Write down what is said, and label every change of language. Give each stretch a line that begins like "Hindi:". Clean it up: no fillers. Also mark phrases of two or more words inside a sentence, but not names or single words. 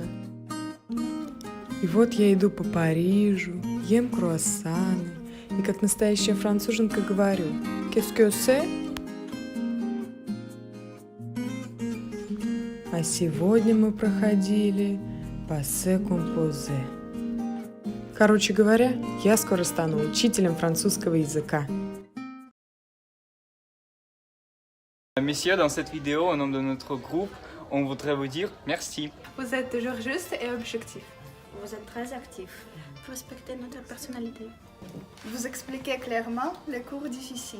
Russian: И вот я иду по Парижу, ем круассаны, и как настоящая француженка говорю
French: «Qu'est-ce que c'est?»
Russian: А сегодня мы проходили
French: «Passé composé».
Russian: Короче говоря, я скоро стану учителем французского языка.
French: Messieurs, dans cette vidéo, au nom de notre groupe, on voudrait vous dire merci. Vous êtes toujours juste et objectif. Vous êtes très actif. Vous respectez notre personnalité. Vous expliquez clairement les cours difficiles.